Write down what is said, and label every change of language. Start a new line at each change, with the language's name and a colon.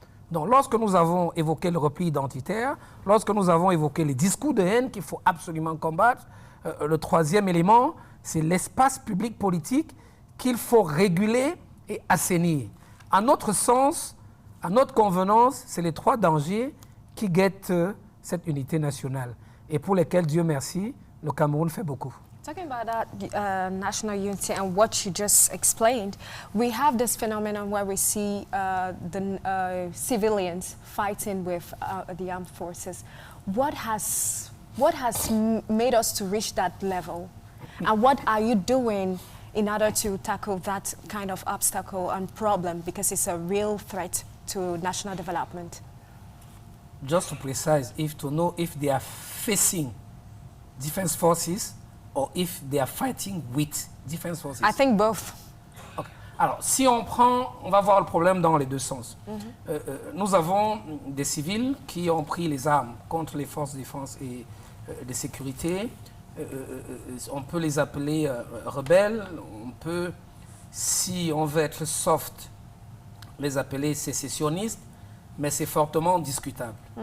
French: Donc, lorsque nous avons évoqué le repli identitaire, lorsque nous avons évoqué les discours de haine qu'il faut absolument combattre, le troisième élément, c'est l'espace public politique qu'il faut réguler et assainir. À notre sens, à notre convenance, c'est les trois dangers qui guettent cette unité nationale et pour lesquels, Dieu merci, le Cameroun fait beaucoup.
English: Talking about that national unity and what you just explained, we have this phenomenon where we see the civilians fighting with the armed forces. What has made us to reach that level? And what are you doing in order to tackle that kind of obstacle and problem, because it's a real threat to national development? Just to precise, to know if they are facing defense forces or if they are fighting with defense forces? I think both. Okay.
French: Alors, si on va voir le problème dans les deux sens. Nous avons des civils qui ont pris les armes contre les forces de défense et de sécurité. On peut les appeler rebelles, on peut, si on veut être soft, les appeler sécessionnistes, mais c'est fortement discutable.